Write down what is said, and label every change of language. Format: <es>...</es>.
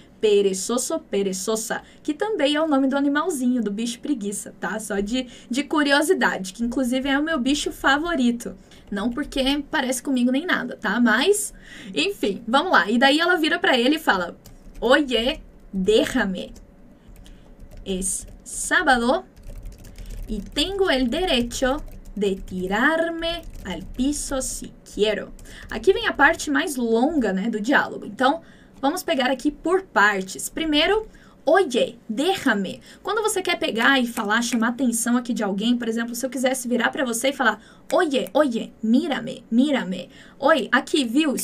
<pt>Perezoso, perezosa, que também é o nome do animalzinho, do bicho preguiça, tá? Só de curiosidade, que inclusive é o meu bicho favorito. Não porque parece comigo nem nada, tá? Mas, enfim, vamos lá. E daí ela vira pra ele e fala,</pt> <es>oye, déjame. Es sábado y tengo el derecho de tirarme al piso si quiero.</es> <pt>Aqui vem a parte mais longa, né, do diálogo. Então, vamos pegar aqui por partes. Primeiro,</pt> <es>oye, déjame.</es> <pt>Quando você quer pegar e falar, chamar a atenção aqui de alguém, por exemplo, se eu quisesse virar pra você e falar,</pt> <es>oye, mírame.</es> <pt>Oi, aqui, viu?</pt>